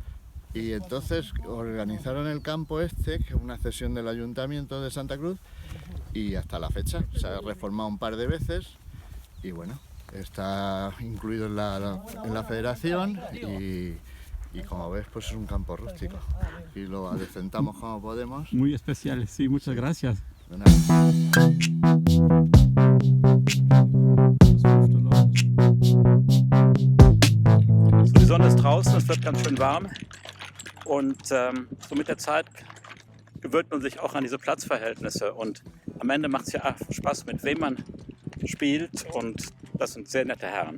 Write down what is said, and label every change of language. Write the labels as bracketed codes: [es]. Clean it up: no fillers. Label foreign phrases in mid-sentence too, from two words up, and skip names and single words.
[es] Y entonces organizaron el campo este, que es una cesión del Ayuntamiento de Santa Cruz, y hasta la fecha se ha reformado un par de veces y bueno, está incluido en la federación y como ves pues es un campo rústico. Aquí lo adecentamos como podemos. Muy especiales, sí, muchas gracias. De nada. [de] Die Sonne ist draußen, es wird ganz schön warm und so mit der Zeit gewöhnt man sich auch an diese Platzverhältnisse und am Ende macht es ja Spaß, mit wem man spielt und das sind sehr nette Herren.